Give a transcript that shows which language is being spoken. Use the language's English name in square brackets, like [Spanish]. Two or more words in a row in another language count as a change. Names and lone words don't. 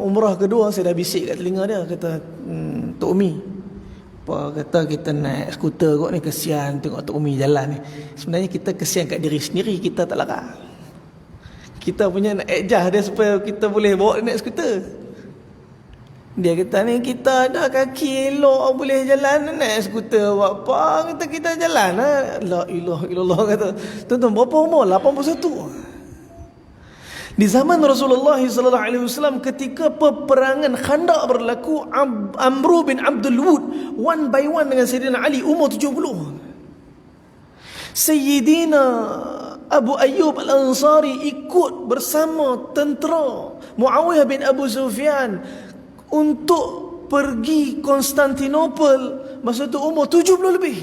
[Malay] Umrah kedua saya dah bisik kat telinga dia, kata, Tok Umi, apa kata kita naik skuter kot ni, kesian tengok Tok Umi jalan ni. Sebenarnya kita kesian kat diri sendiri, kita tak larang. Kita punya nak adjust dia supaya kita boleh bawa dia naik skuter. Dia kata ni kita ada kaki elok boleh jalan, naik skuter buat apa? Kita jalan lah. [Arabic] لا إله إلا الله [Malay] kata. Tuan-tuan, berapa umur? 81. Di zaman Rasulullah SAW ketika peperangan Khandaq berlaku, Amru bin Abdul Wud [English] one by one [Malay] dengan Sayyidina Ali umur 70. Sayyidina Abu Ayyub Al-Ansari ikut bersama tentera Muawiyah bin Abu Sufyan untuk pergi Konstantinopel. Masa tu umur 70 lebih.